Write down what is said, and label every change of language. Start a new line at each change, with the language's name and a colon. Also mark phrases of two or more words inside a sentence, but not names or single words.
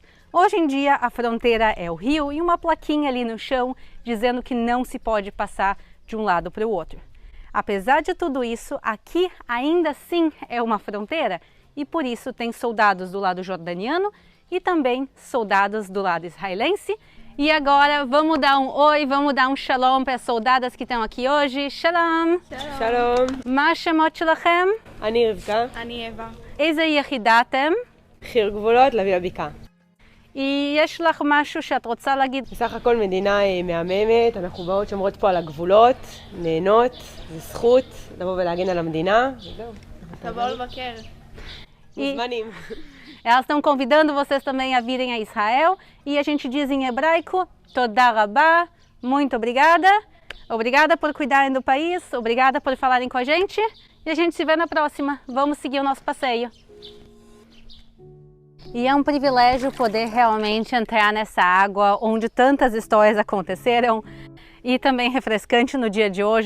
Portuguese: Hoje em dia a fronteira é o rio e uma plaquinha ali no chão dizendo que não se pode passar de um lado para o outro. Apesar de tudo isso, aqui ainda assim é uma fronteira e por isso tem soldados do lado jordaniano e também soldados do lado israelense. E agora vamos dar um oi, vamos dar um shalom para as soldadas que estão aqui hoje. Shalom!
Hebrew: שלום, מה השמות שלכם? אני רבקה, אני אווה. איזה יחידה אתם? חי"ר גבולות, לביא הבקעה. יש לך משהו שאת רוצה להגיד? בסך הכל מדינה מהממת, אנחנו באות שומרות פה על הגבולות, נהנות, זו זכות לבוא ולהגן על המדינה, וזהו. תבואו לבקר. מוזמנים.
Portuguese: Elas estão convidando vocês também a virem a Israel e a gente diz em hebraico,
Hebrew: תודה רבה,
Portuguese: muito obrigada. Obrigada por cuidarem do país, obrigada por falarem com a gente e a gente se vê na próxima. Vamos seguir o nosso passeio. E é um privilégio poder realmente entrar nessa água onde tantas histórias aconteceram e também refrescante no dia de hoje.